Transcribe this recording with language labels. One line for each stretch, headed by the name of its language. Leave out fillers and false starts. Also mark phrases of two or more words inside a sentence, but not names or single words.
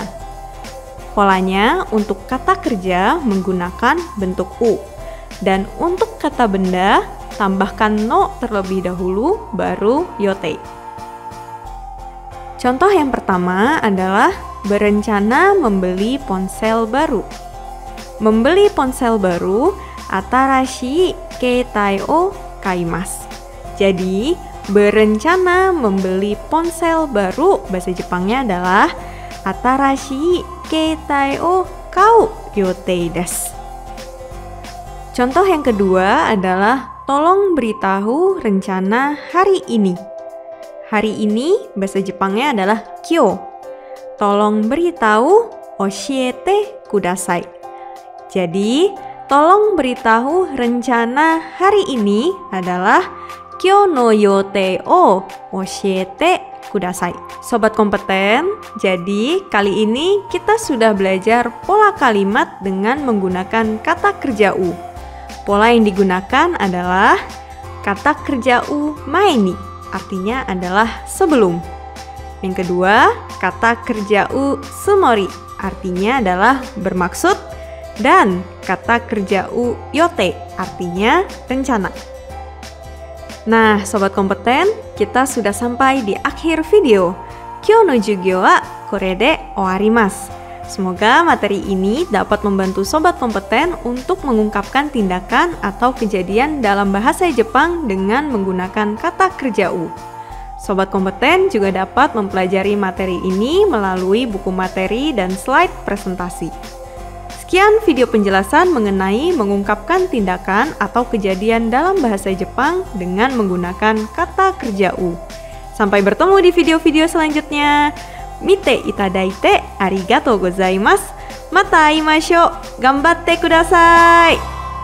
Indonesian: Polanya untuk kata kerja menggunakan bentuk u, dan untuk kata benda tambahkan no terlebih dahulu baru yotei. Contoh yang pertama adalah berencana membeli ponsel baru. Membeli ponsel baru,
Japanese: 新しい携帯を買います.
Indonesian: Jadi, berencana membeli ponsel baru, bahasa Jepangnya adalah
Japanese: 新しい携帯を買う予定です.
Indonesian: Contoh yang kedua adalah tolong beritahu rencana hari ini. Hari ini bahasa Jepangnya adalah kyo. Tolong beritahu
Japanese: 教えてください.
Indonesian: Jadi, tolong beritahu rencana hari ini adalah
Japanese: 今日の予定を教えてください.
Indonesian: Sobat kompeten, jadi kali ini kita sudah belajar pola kalimat dengan menggunakan kata kerja u. Pola yang digunakan adalah kata kerja u
Japanese: 前に,
Indonesian: artinya adalah sebelum. Yang kedua, kata kerja u sumori, artinya adalah bermaksud. Dan kata kerja u yote, artinya rencana. Nah, sobat kompeten, kita sudah sampai di akhir video.
Japanese: 今日の授業はこれで終わります.
Indonesian: Semoga materi ini dapat membantu sobat kompeten untuk mengungkapkan tindakan atau kejadian dalam bahasa Jepang dengan menggunakan kata kerja u. Sobat kompeten juga dapat mempelajari materi ini melalui buku materi dan slide presentasi. Sekian video penjelasan mengenai mengungkapkan tindakan atau kejadian dalam bahasa Jepang dengan menggunakan kata kerja u. Sampai bertemu di video-video selanjutnya.
Japanese: 見ていただいてありがとうございます. またあいましょう。頑張ってください.